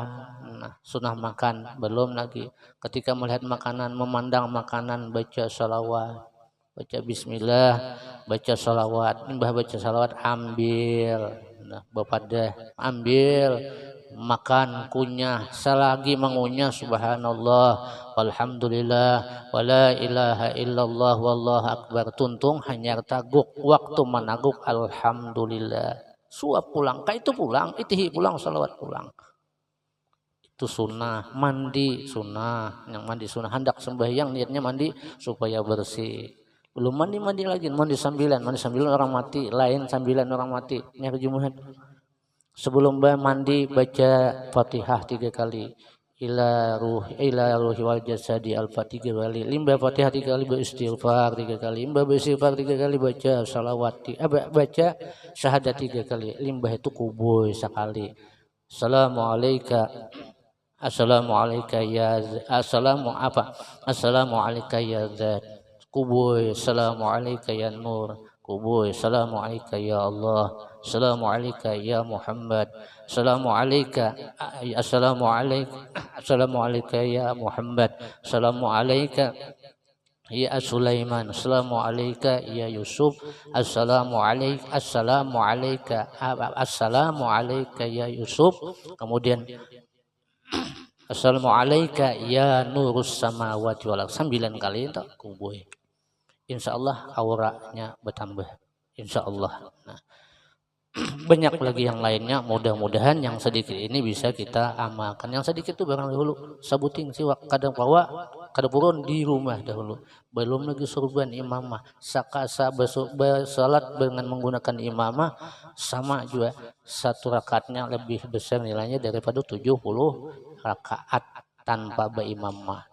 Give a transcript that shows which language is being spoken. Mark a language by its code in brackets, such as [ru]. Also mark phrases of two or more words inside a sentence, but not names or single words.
[bjn] Nah, sunnah makan belum lagi. Ketika melihat makanan, memandang makanan, baca salawat, baca bismillah, baca salawat. Mbah baca salawat ambil. Nah, bapak dah ambil, makan, kunyah, selagi mengunyah [ar] سبحان الله والحمد لله ولا إله إلا الله والله أكبر, [bjn] tuntung hanya taguk, waktu menaguk alhamdulillah, suap pulang, itu pulang, itihi pulang, salawat pulang. Itu sunnah. Mandi sunnah, yang mandi sunnah, hendak sembahyang niatnya mandi supaya bersih. Belum mandi lagi, mandi sambilan orang mati, lain sambilan orang mati. Ini hari Jumat. Sebelum mandi baca Fatihah 3 kali. [ar] إلى روحي والجسد الفاتحة 3 kali. [bjn] Limbah Fatihah 3 kali, beristighfar 3 kali. Limbah beristighfar 3 kali, baca salawat, baca syahadat 3 kali. Limbah itu kubuy sekali. [ar] السلام عليكم يا ذات. Kubuy, السلام عليكم يا نور. Kubuy, السلام عليكم يا الله. السلام عليكم يا محمد. السلام عليكم يا محمد. السلام عليكم يا سليمان. السلام عليكم يا يوسف. السلام عليكم يا يوسف. كمديان السلام عليكم يا نور السماوات والأرض. [bjn] 9 kali itu kubuy. Insyaallah auranya bertambah. Insyaallah. Nah, banyak lagi yang lainnya, mudah-mudahan yang sedikit ini bisa kita amalkan. Yang sedikit itu barang dahulu sabuting siwak, kadang bawa kada purun di rumah dahulu. Belum lagi surban imamah, sakasa bersalat dengan menggunakan imamah sama juga, 1 rakaatnya lebih besar nilainya daripada 70 rakaat tanpa beimamah.